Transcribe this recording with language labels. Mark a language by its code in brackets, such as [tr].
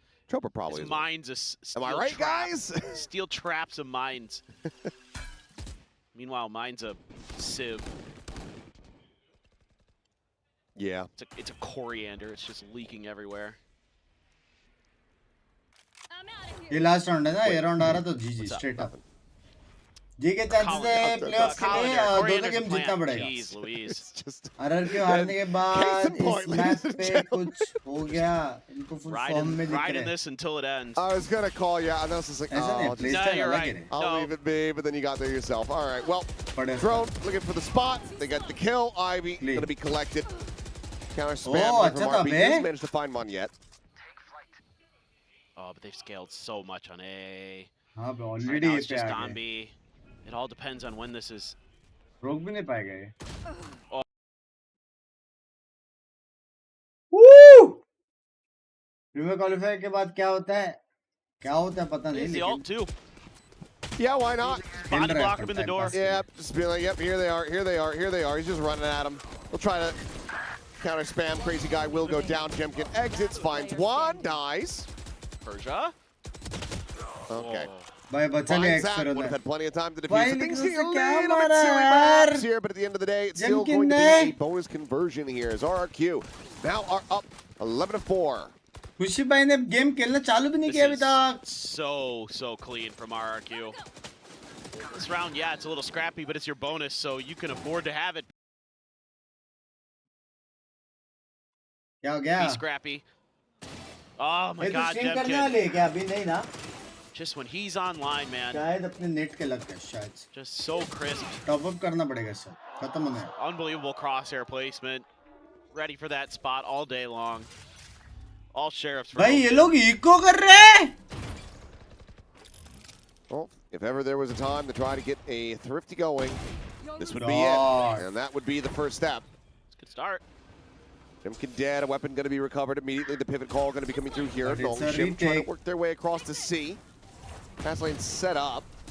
[en] Chopper probably is. Mines Am I right, guys? Steel traps of mines. Meanwhile, mine's a sieve. Yeah. It's a coriander. It's just leaking everywhere. [hi] ये last round है ना. ये round आ रहा तो [en] GG straight up. [hi] जी के chances है playoffs के लिए दोनों गेम जीतना पड़ेगा. [en] Jeez Louise. [hi] RRQ हारने के बाद इस मैच पे कुछ हो गया. इनको फुल फॉर्म में दिख रहा है. [en] Riding this until it ends. I was gonna call you. I know this is like, oh, no, you're right. I'll leave it be, but then you got there yourself. All right. Well, Drone looking for the spot. They got the kill. Ivy gonna be collected. Counter spam from RB. Just managed to find one yet. Oh, but they've scaled so much on A. [hi] हाँ, [en] already right now it's just on B. It all depends on when this is. [hi] रोक भी नहीं पाएगा ये. Oh. Woo! Premiere qualifier के बाद क्या होता है? क्या होता है पता नहीं. [en] The ult too. Yeah, why not? Body block him in the door. Yeah, just be like, yep, here they are, here they are, here they are. He's just running at him. We'll try to counter spam. Crazy guy will go down. Jemkin exits, finds one, dies. Persia. Okay. By Finds that. Would have had plenty of time to defuse it. Things getting a little bit silly perhaps here, but at the end of the day, it's still going to be a bonus conversion here as RRQ now are up 11-4. [hi] खुशी भाई ने game खेलना चालू भी नहीं किया अभी तक. [en] So clean from RRQ. This round, yeah, it's a little scrappy, but it's your bonus, so you can afford to have it. [hi] क्या हो गया? [en] Be scrappy. Oh my God, Jemkin. Just when he's online, man. [hi] शायद अपने net के लग गए शायद. [en] Just so crisp. [hi] Top up करना पड़ेगा sir. [en] Unbelievable crosshair placement. Ready for that spot all day long. All sheriffs. [hi] भाई ये लोग eco कर रहे हैं. [en] Well, if ever there was a time to try to get a thrifty going, this would be it. And that would be the first step. It's a good start. Jemkin dead, a weapon going to be recovered immediately. The pivot call going to be coming through here. Nongshim trying to work their way across the C. Pass lane set up.